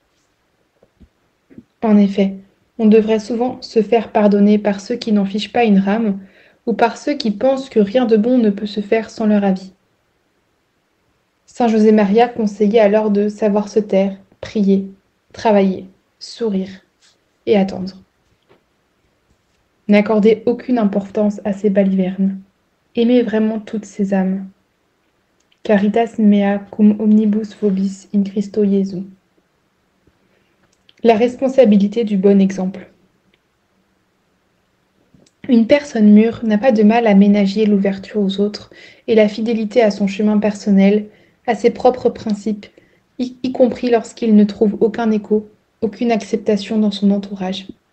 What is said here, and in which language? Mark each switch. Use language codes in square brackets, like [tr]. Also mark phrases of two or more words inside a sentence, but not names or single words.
[fr] En effet, on devrait souvent se faire pardonner par ceux qui n'en fichent pas une rame, ou par ceux qui pensent que rien de bon ne peut se faire sans leur avis. Saint José Maria conseillait alors de savoir se taire, prier, travailler, sourire et attendre. N'accordez aucune importance à ces balivernes. Aimez vraiment toutes ces âmes. [la] Caritas mea cum omnibus vobis in Christo Jesu. [fr] La responsabilité du bon exemple. Une personne mûre n'a pas de mal à ménager l'ouverture aux autres et la fidélité à son chemin personnel, à ses propres principes, y compris lorsqu'il ne trouve aucun écho, aucune acceptation dans son entourage.